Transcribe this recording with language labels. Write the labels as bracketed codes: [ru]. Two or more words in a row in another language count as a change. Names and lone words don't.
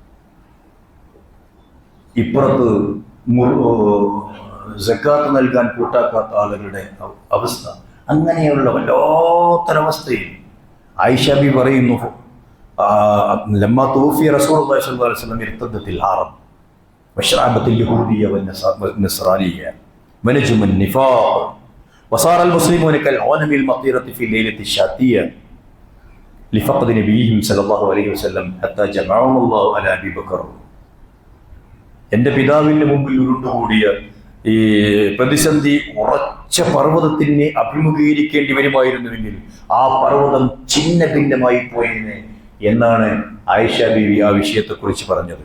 [ml] ഇപ്പുറത്ത് സക്കാത്ത് നൽകാൻ കൂട്ടാക്കാത്ത ആളുകളുടെ അവസ്ഥ. അങ്ങനെയുള്ള വല്ലാത്തൊരവസ്ഥയിൽ ആയിഷ ബി പറയുന്നു, [ar] لما توفي رسول الله صلى الله عليه وسلم ارتدت العرب واشرأبت اليهودية والنصرانية ونجم النفاق وصار المسلمون كالغنم المطيرة في الليلة الشاتية لفقد نبيهم صلى الله عليه وسلم حتى جمعهم الله على أبي بكر. [ml] എൻ്റെ പിതാവിൻ്റെ മുമ്പിൽ ഉരുണ്ടുകൂടിയ ഈ പ്രതിസന്ധി ഉറച്ച പർവ്വതത്തിനെ അഭിമുഖീകരിക്കേണ്ടി വരുമായിരുന്നുവെങ്കിൽ ആ പർവ്വതം ഛിന്ന ഭിന്നമായി പോയെന്ന് എന്നാണ് ആയിഷ ബീവി ആ വിഷയത്തെക്കുറിച്ച് പറഞ്ഞത്.